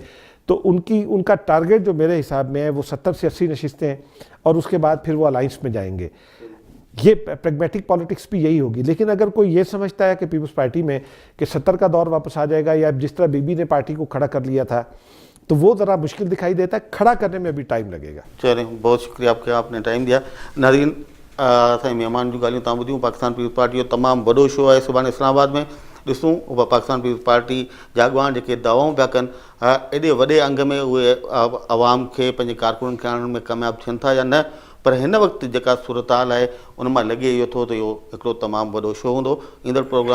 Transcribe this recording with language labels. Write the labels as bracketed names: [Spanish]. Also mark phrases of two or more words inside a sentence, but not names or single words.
[Urdu] تو ان کا ٹارگٹ جو میرے حساب میں ہے وہ 70 سے 80 نشستیں ہیں, اور اس کے بعد پھر وہ الائنس میں جائیں گے. یہ [English] pragmatic politics [Urdu] بھی یہی ہوگی. لیکن اگر کوئی یہ سمجھتا ہے کہ پیپلز پارٹی میں کہ 70 کا دور واپس آ جائے گا, یا جس طرح بی بی نے پارٹی کو کھڑا کر لیا تھا, تو وہ ذرا مشکل دکھائی دیتا ہے. کھڑا کرنے میں ابھی ٹائم لگے گا. چلیں, بہت شکریہ آپ کا, آپ نے ٹائم دیا. ناظرین, [Sindhi] असांजे महिमान जूं ॻाल्हियूं तव्हां ॿुधियूं. पाकिस्तान पीपल्स पार्टी जो तमामु वॾो शो आहे सुभाणे इस्लामाबाद में. ॾिसूं उहा पाकिस्तान पीपल्स पार्टी जा अॻुवान जेके दावाऊं पिया कनि, एॾे वॾे अंग में उहे आवाम खे पंहिंजे कारकुननि खे आणण में कामयाबु थियनि था या न. पर हिन वक़्तु जेका सूरत हाल आहे उन मां लॻे इहो थो त इहो हिकिड़ो तमामु वॾो शो हूंदो.